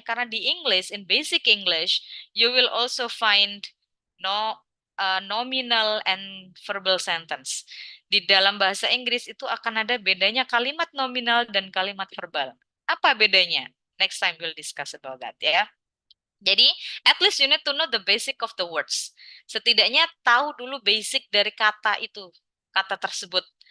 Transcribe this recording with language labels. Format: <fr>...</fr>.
<id>Karena di</id> <en>English, in basic English, you will also find nominal and verbal sentence.</en> <id>Di dalam bahasa Inggris itu akan ada bedanya kalimat nominal dan kalimat verbal. Apa bedanya?</id> <en>Next time we'll discuss about that ya.</en> <id>Jadi,</id> <en>at least you need to know the basic of the words.</en> <id>Setidaknya tahu dulu basic dari kata itu, kata tersebut.</id>